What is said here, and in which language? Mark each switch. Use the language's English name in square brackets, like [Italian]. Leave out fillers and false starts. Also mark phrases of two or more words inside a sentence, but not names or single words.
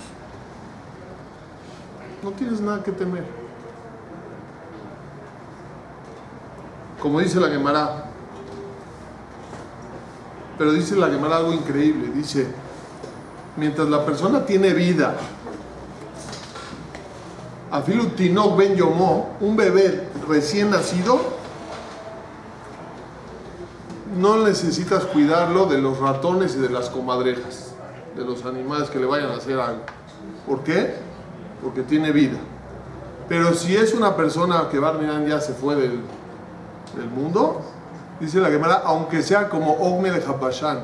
[Spanish] No tienes nada que temer. Como dice la Gemara, pero dice la Gemara algo increíble. Dice: mientras la persona tiene vida, [Hebrew] אפילו תינוק בן יומו, [Spanish] un bebé recién nacido, no necesitas cuidarlo de los ratones y de las comadrejas, de los animales que le vayan a hacer algo. ¿Por qué? Porque tiene vida. Pero si es una persona que Barminan ya se fue del mundo, dice la Gemara, aunque sea como Og Melech HaBashan.